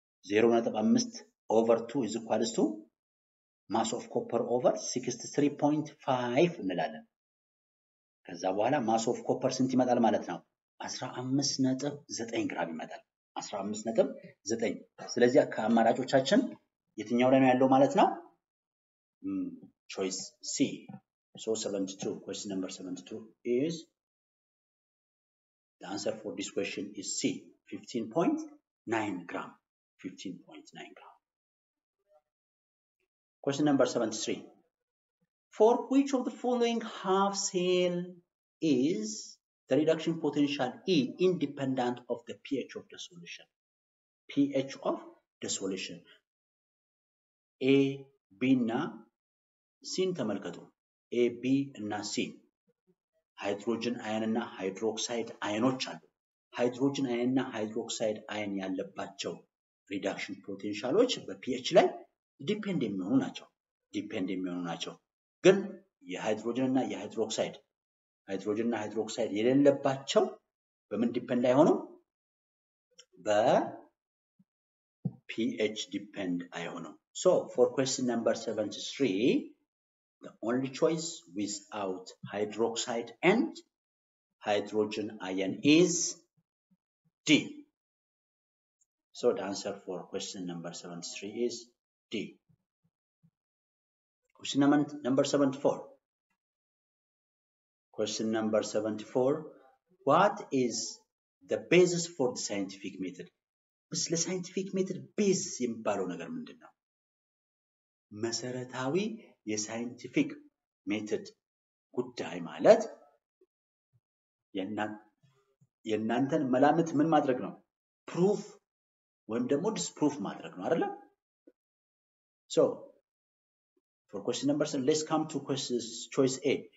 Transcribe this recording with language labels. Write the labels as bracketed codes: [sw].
[en] 0.5 ኦቨር 2 ኢዝ ኢኳልስ ቱ ማስ ኦፍ ኮፐር ኦቨር 63.5 [am] እንላለን። ከዛ በኋላ ማስ ኦፍ ኮፐር ስንት ይመጣል ማለት ነው? 15.9 ግራም ይመጣል። 15.9 ስለዚህ ከአማራጮቻችን የትኛው ላይ ነው ያለው ማለት ነው? [en] choice C. So 72, question number 72 is the answer for this question is C, 15.9 gram. 15.9 gram. Question number 73. For which of the following half cell is the reduction potential E independent of the pH of the solution? pH of the solution. [am] A, B እና C ተመልከቱ። A, B እና C ሃይድሮጅን አየን እና ሃይድሮክሳይድ አየኖች አሉ። ሃይድሮጅን አየን እና ሃይድሮክሳይድ አየን ያለባቸው ሪዳክሽን ፖቴንሻሎች በpH ላይ ዲፔንድ የሚሆኑ ናቸው። ግን የሃይድሮጅን እና ሃይድሮክሳይድ የሌለባቸው በምን ዲፔንድ አይሆኑም? በpH ዲፔንድ አይሆኑም። [en] So for question number 73, the only choice without hydroxide and hydrogen ion is D. So the answer for question number 73 is D. Question number 74. Question number 74. What is the basis for the scientific method? [am] ስለ scientific method base የሚባለው ነገር ምንድነው? መሰረታዊ የሳይንቲፊክ ሜተድ ጉዳይ ማለት የናንተን መላምት ምን ማድረግ ነው? ፕሩፍ ወይም ደግሞ ዲስፕሩፍ ማድረግ ነው አይደል? [en] So for question number 7, let's come to choice A.